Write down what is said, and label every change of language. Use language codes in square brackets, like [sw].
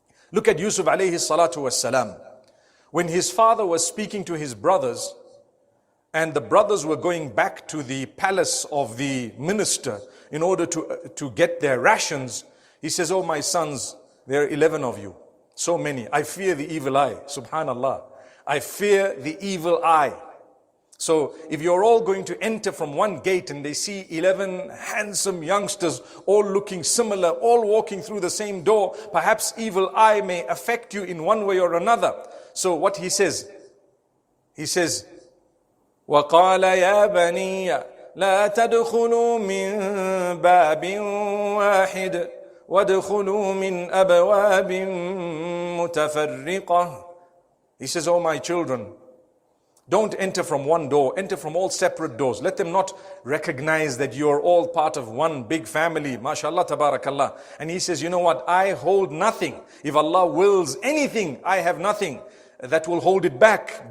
[en] Look at Yusuf alayhi salatu wassalam. When his father was speaking to his brothers, and the brothers were going back to the palace of the minister in order to get their rations, he says, "Oh my sons, there are 11 of you, so many. I fear the evil eye." Subhanallah. I fear the evil eye. So if you're all going to enter from one gate and they see 11 handsome youngsters all looking similar, all walking through the same door, perhaps evil eye may affect you in one way or another. So what he says, [ar] وَقَالَ يَا بَنِيَّ لَا تَدْخُلُوا مِنْ بَابٍ وَاحِدٍ وَادْخُلُوا مِنْ أَبْوَابٍ مُتَفَرِّقَةٍ. [en] He says, "Oh my children, don't enter from one door, enter from all separate doors. Let them not recognize that you're all part of one big family. MashaAllah, tabarakallah." And he says, "You know what? I hold nothing. If Allah wills anything, I have nothing that will hold it back.